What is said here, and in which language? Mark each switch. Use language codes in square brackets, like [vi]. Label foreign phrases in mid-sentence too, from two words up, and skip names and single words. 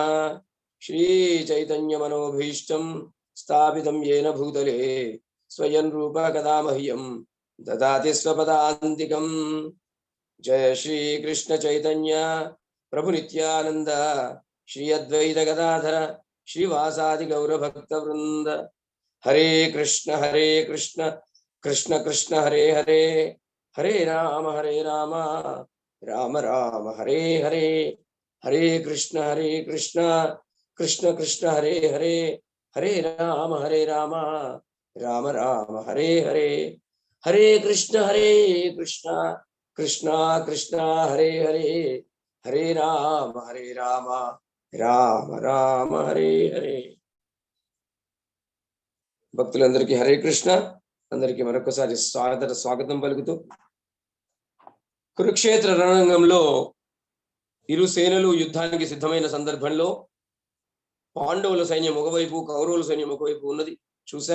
[sa] శ్రీ చైతన్య మనోభీష్టం స్థాపితం యేన భూతలే స్వయం రూప కథా మహ్యం దదాతి స్వపదాంతికం. జయ శ్రీ కృష్ణ చైతన్య ప్రభు నిత్యానంద శ్రీ అద్వైత గదాధర శ్రీవాసాది గౌర భక్త వృంద. హరే కృష్ణ కృష్ణ కృష్ణ హరే హరే, హరే రామ రామ రామ హరే హరే. హరే కృష్ణ కృష్ణ కృష్ణ హరే హరే, హరే రామ రామ రామ హరే హరే. హరే కృష్ణ కృష్ణ కృష్ణ హరే హరే, హరే రామ రామ రామ హరే హరే. [te] భక్తులందరికీ [sa] హరే కృష్ణ. [te] అందరికీ మరొకసారి స్వాగతం పలుకుతూ, కురుక్షేత్ర రణరంగంలో ఇరు సేనలు యుద్ధానికి సిద్ధమైన సందర్భంలో పాండవుల సైన్యం ఒకవైపు, కౌరవుల సైన్యం ఒకవైపు ఉన్నది చూసాం.